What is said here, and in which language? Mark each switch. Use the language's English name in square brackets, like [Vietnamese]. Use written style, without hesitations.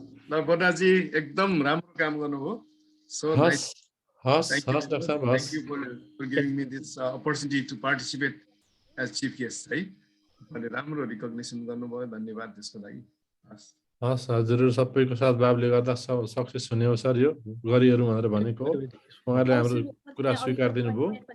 [Nepali] ल बटाजी एकदम राम्रो काम गर्नुभयो [English] So nice Dr. Sir. Thank you for giving me this opportunity to participate as chief guest [Nepali] है मैले राम्रो रिकग्निसन गर्नुभयो धन्यवाद त्यसको लागि हस् हजुर सबैको सद्भावले गर्दा सक्सेस हुने हो सर यो गरिहरू भनेर भनेको हो उहाँले हाम्रो कुरा स्वीकार दिनुभयो